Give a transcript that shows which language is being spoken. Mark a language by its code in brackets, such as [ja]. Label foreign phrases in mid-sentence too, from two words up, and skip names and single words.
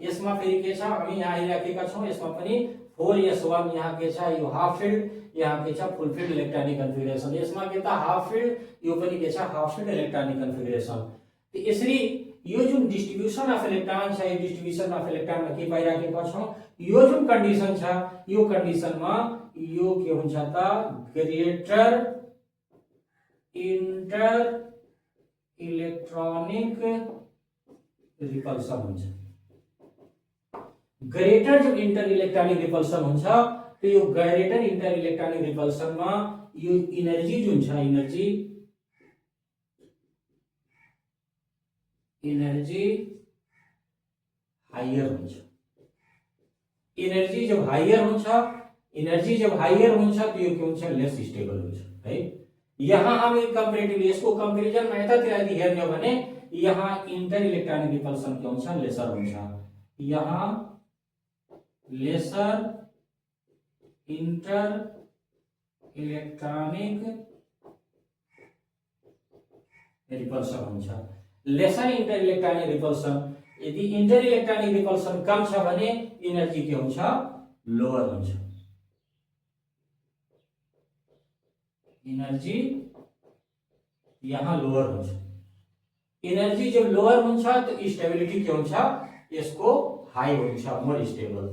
[ne] यसमा फेरि के छ हामी यहाँ हेरिराखेका छौं यसमा पनि 4s1 यहाँ के छ यो [en] half filled [ne] यहाँ के छ [en] full filled electronic configuration. [ne] यसमा के त [en] half filled [ne] यो पनि के छ [en] half filled electronic configuration. [ne] तो यसरी यो जुन [en] distribution of electron [ne] छ यो [en] distribution of electron [ne] मा के पाइराखेका छौं यो जुन कन्डिसन छ यो कन्डिसनमा यो के हुन्छ त [en] greater inter electronic repulsion [ne] हुन्छ। ग्रेटर जब [en] inter electronic repulsion [ne] हुन्छ तो यो [en] greater inter electronic repulsion [ne] में यो एनर्जी जुन छ [en] energy higher [ne] हुन्छ। एनर्जी जब हायर हुन्छ तो यो के हुन्छ [en] less stable [ne] हुन्छ है। यहाँ हामी कम्पेरेटिभली यसको कम्पेरिजन मा यतातिर यदि हेर्ने हो भने यहाँ [en] inter electronic repulsion [ne] के हुन्छ लेसर हुन्छ। यहाँ [en] lesser inter electronic repulsion [ne] हुन्छ। [en] lesser inter electronic repulsion [ne] यदि [en] inter electronic repulsion [ne] कम छ भने एनर्जी के हुन्छ लोअर हुन्छ। एनर्जी यहाँ लोअर हुन्छ। एनर्जी जब लोअर हुन्छ त स्टेबिलिटी के हुन्छ यसको हाई हुन्छ, [en] more stable.